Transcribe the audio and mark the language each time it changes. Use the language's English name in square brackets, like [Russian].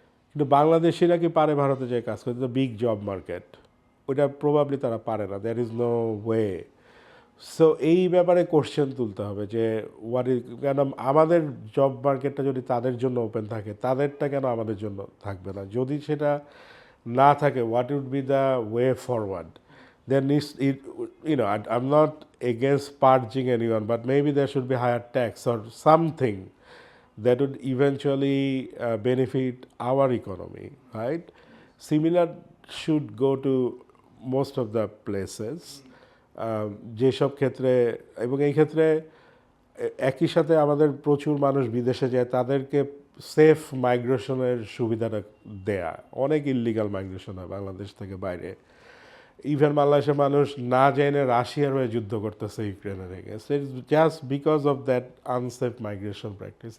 [Bangla] কিন্তু বাংলাদেশিরা কি পারে ভারতে যে কাজ করতে? তো বিগ জব মার্কেট, ওইটা প্রবাবলি তারা পারে না, [English] There is no way. [Bangla] So এই ব্যাপারে কোশ্চেন তুলতে হবে যে [English] what is, [Bangla] কেন আমাদের জব মার্কেটটা যদি তাদের জন্য ওপেন থাকে, তাদেরটা কেন আমাদের জন্য থাকবে না? যদি সেটা না থাকে, [English] What would be the way forward? There needs, I'm not against purging anyone, but maybe there should be higher tax or something that would eventually benefit our economy, right? Similar should go to most of the places. [Bangla] যেসব ক্ষেত্রে, এবং এই ক্ষেত্রে একই সাথে আমাদের প্রচুর মানুষ বিদেশে যায়, তাদেরকে সেফ মাইগ্রেশনের সুবিধাটা দেয়া। অনেক ইললিগাল মাইগ্রেশন হয় বাংলাদেশ থেকে বাইরে। ইভেন বাংলাদেশের মানুষ না জেনে রাশিয়ার হয়ে যুদ্ধ করতেছে ইউক্রেনের against, [English] Just because of that unsafe migration practice.